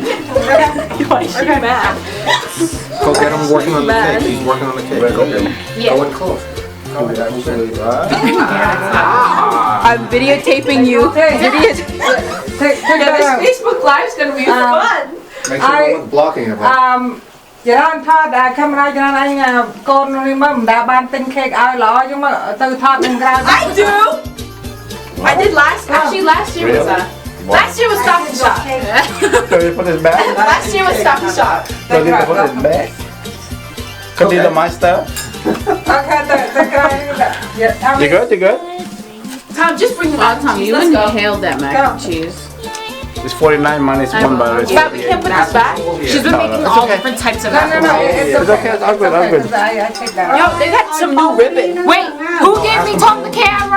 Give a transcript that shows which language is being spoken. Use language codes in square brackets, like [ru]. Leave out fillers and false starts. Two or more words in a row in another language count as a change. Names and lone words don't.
[en] Why is she mad? Go get him working on the cake. He's working on the cake. Go get him. Yeah. Go in close. Actually, I'm videotaping you. Take that out. Facebook Live's gonna be fun. make sure no one's blocking him. [km] ច្រើនថតអាកាមេរ៉ាច្រើនអញកូននេះមកមិនដែលបានទិញ cake ឲ្យល្អចឹងមកទៅថតនឹងក្រៅ [en] I do. I did last year was last year was Stop and Shop. So you put this back? Last year was Stop and Shop. So you put this back? Candida Meister. [km] អូខេទៅក្រៅនេះ [en] You good? You good? Tom, just bring the mac and Tom, cheese. you Let's go. inhaled that mac and cheese. It's 49 minus 1 by the way. But we can't put this back. She's been No, making it's all okay. different types of No, mac no, and no. cheese. It's okay, it's all good, all good. I take that Yo, out. they got some new ribbon. Wait, who gave me Tom the camera?